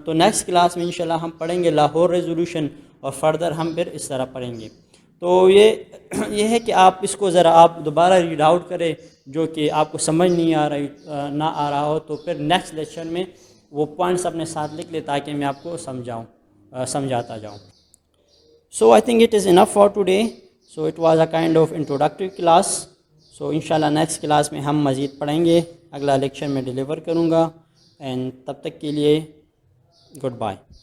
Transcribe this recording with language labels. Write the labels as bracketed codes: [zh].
[ur] تو next class میں انشاءاللہ ہم پڑھیں گے لاہور ریزولوشن، اور فردر ہم پھر اس طرح پڑھیں گے. تو یہ ہے کہ آپ اس کو ذرا آپ دوبارہ ریڈ آؤٹ کریں، جو کہ آپ کو سمجھ نہیں نہ آ رہا ہو، تو پھر نیکسٹ لیکچر میں وہ پوائنٹس اپنے ساتھ لکھ لیں تاکہ میں آپ کو سمجھاتا جاؤں. [en] So I think it is enough for today. So it was a kind of introductory class. [ur] So انشاءاللہ نیکسٹ کلاس میں ہم مزید پڑھیں گے، اگلا لیکچر میں ڈیلیور کروں گا. اینڈ تب تک کے لیے گڈ بائے.